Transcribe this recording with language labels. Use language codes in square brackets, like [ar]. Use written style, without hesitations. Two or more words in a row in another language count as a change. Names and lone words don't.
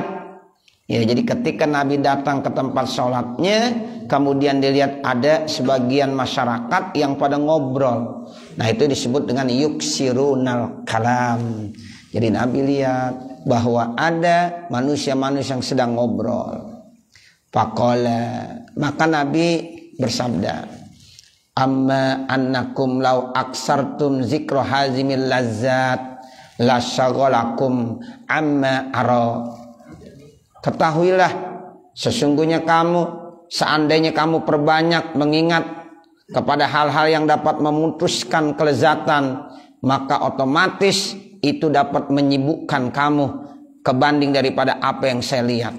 [id] Ya, jadi ketika Nabi datang ke tempat sholatnya, kemudian dilihat ada sebagian masyarakat yang pada ngobrol. Nah, itu disebut dengan [ar] يكثرون الكلام. [id] Jadi Nabi lihat bahwa ada manusia-manusia yang sedang ngobrol. Faqala, maka Nabi bersabda, [ar] أما إنكم لو أكثرتم ذكر هاذم اللذات لشغلكم عما أرى. [id] Ketahuilah, sesungguhnya kamu, seandainya kamu perbanyak mengingat kepada hal-hal yang dapat memutuskan kelezatan, maka otomatis itu dapat menyibukkan kamu kebanding daripada apa yang saya lihat.